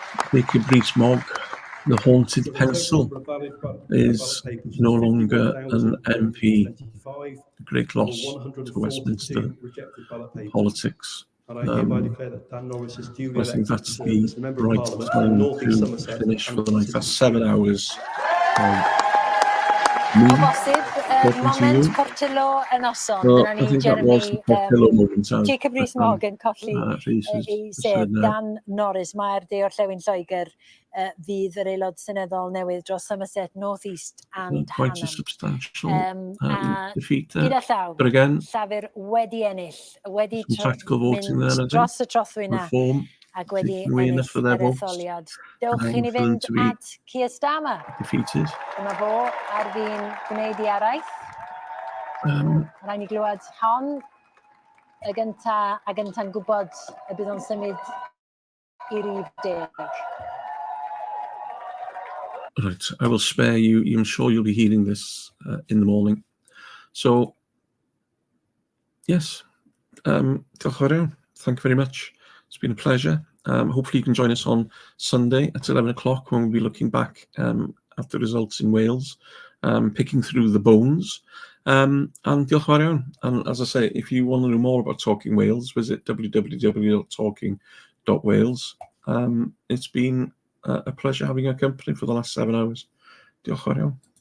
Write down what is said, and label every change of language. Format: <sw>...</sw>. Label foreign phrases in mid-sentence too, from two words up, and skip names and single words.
<en>Jacob Rees-Mogg, the haunted pencil, is no longer an MP. A great loss to Westminster politics. I think that's the right time to finish for the night. That's 7 hours.</en> <cy>O bosib, moment Portillo y noson.</cy> <en>No,</en> <cy>Dyna</cy> <en>I</en> <cy>ni</cy> <en>think that was the Jeremy, Portillo moment.</en> <cy>Jacob Rees-Mogg yn colli ei sef. Dan Norris, mae'r de orllewin Lloegr fydd yr aelod seneddol newydd dros Somerset, North East and</cy> <en>quite a</en> <cy>Hanham.</cy> <en>substantial defeat there.</en> <cy>Gyda llaw,</cy> <en>But again,</en> <cy>Llafur wedi ennill, wedi</cy> <en>some tactical voting there, I think.</en> <cy>dros y trothwy na.</cy> <en>Reform,</en> <cy>Ac wedi</cy> <en>taking away enough of their</en> <cy>ennill yr</cy> <en>votes.</en> <cy>etholiad. Dewch i ni</cy> <en>For them</en> <cy>fynd</cy> <en>to be</en> <cy>at Keir Starmer.</cy> <en>defeated.</en> <cy>Dyma fo ar fi'n gwneud i araith. Rhaid ni glywed hon y gynta a gynta'n gwybod y bydd o'n symud i rif 10.</cy> <en>Right, I will spare you. I'm sure you'll be hearing this in the morning. So, yes, thank you very much. It's been a pleasure. Hopefully you can join us on Sunday at 11 o'clock when we'll be looking back at the results in Wales, picking through the bones.</en> <cy>And diolch yn fawr iawn.</cy> <en>And as I say, if you want to know more about Talking Wales, visit www.talking.wales. It's been a pleasure having your company for the last 7 hours.</en> <cy>Diolch yn fawr iawn.</cy>